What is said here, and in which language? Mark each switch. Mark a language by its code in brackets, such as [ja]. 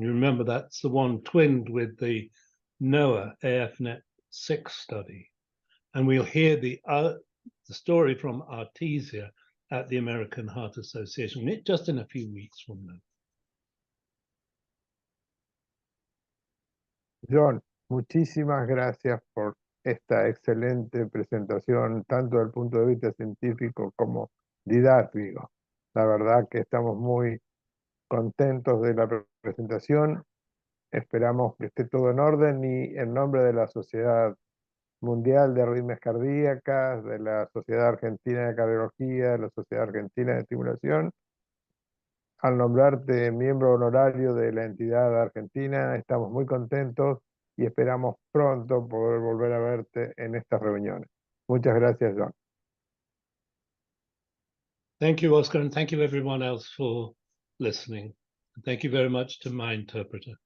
[en] You remember that's the one twinned with the NOAA AFNet-6 study. And we'll hear the story from Artesia at the American Heart Association, just in a few weeks from now. [es] John, muchísimas gracias por esta excelente presentación, tanto desde el punto de vista científico como didáctico. La verdad que estamos muy contentos de la presentación. Esperamos que esté todo en orden y en nombre de la Sociedad Mundial de Arritmias Cardíacas, de la Sociedad Argentina de Cardiología, de la Sociedad Argentina de Estimulación, al nombrarte miembro honorario de la entidad argentina, estamos muy contentos y esperamos pronto poder volver a verte en estas reuniones. Muchas gracias, John. [en] Thank you, Oscar, and thank you everyone else for listening. Thank you very much to my interpreter.